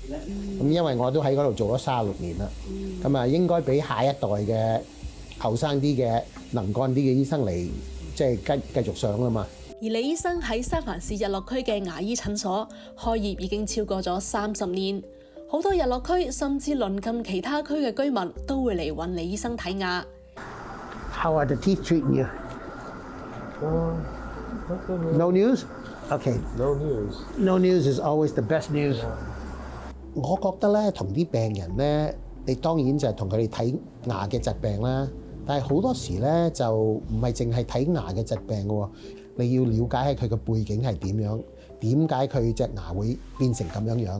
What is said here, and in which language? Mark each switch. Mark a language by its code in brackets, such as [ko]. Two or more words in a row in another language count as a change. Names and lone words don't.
[yue] 咁因為我都喺嗰度做咗36年啦，咁應該俾下一代嘅後生啲嘅能幹啲嘅醫生嚟即係繼續上啦嘛。而李醫生喺三藩市日落區嘅牙醫診所開業已經超過咗30年，好多日落區甚至鄰近其他區嘅居民都會嚟揾李醫生睇牙。 [en] How are the teeth treating you? No news? Okay. No news. No news is always the best news. [yue] 我覺得咧，同啲病人咧，你當然就係同佢哋睇牙嘅疾病啦。但係好多時咧，就唔係淨係睇牙嘅疾病嘅喎。你要了解下佢嘅背景係點樣，點解佢隻牙會變成咁樣樣？